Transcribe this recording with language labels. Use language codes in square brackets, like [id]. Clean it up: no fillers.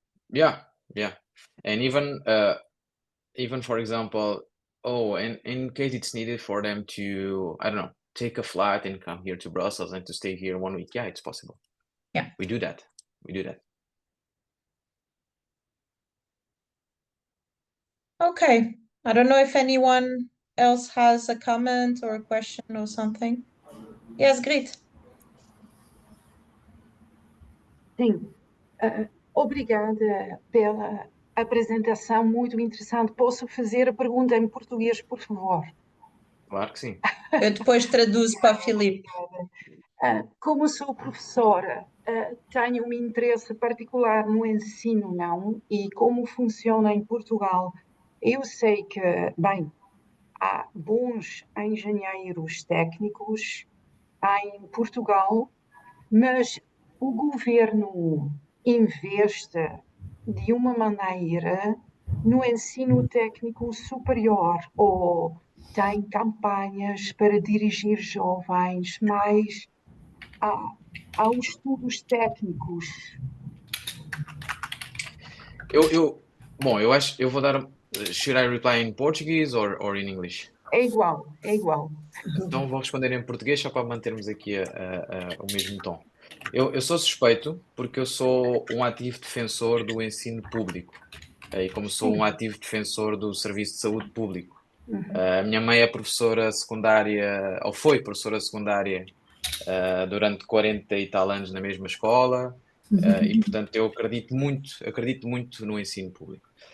[en] Yeah, and even for example, in case it's needed for them to, I don't know, take a flight and come here to Brussels and to stay here 1 week, yeah, it's possible. Yeah, we do that. Okay, I don't know if anyone else has a comment or a question or something. Yes, great. [pt] Sim, obrigada pela apresentação, muito interessante. Posso fazer a pergunta em português, por favor? Claro que sim. Eu depois traduzo para a Filipe. Como sou professora, tenho um interesse particular no ensino, não? E como funciona em Portugal. Eu sei que, bem, há bons engenheiros técnicos em Portugal, mas o governo investe de uma maneira no ensino técnico superior ou tem campanhas para dirigir jovens mais aos estudos técnicos. Bom, eu acho, eu vou dar. [en] Should I reply in Portuguese or in English? [pt] É igual. Então vou responder em português só para mantermos aqui o mesmo tom. Eu sou suspeito porque eu sou um ativo defensor do ensino público e como sou um ativo defensor do serviço de saúde público. A minha mãe é professora secundária, ou foi professora secundária durante 40 e tal anos na mesma escola e portanto eu acredito muito no ensino público.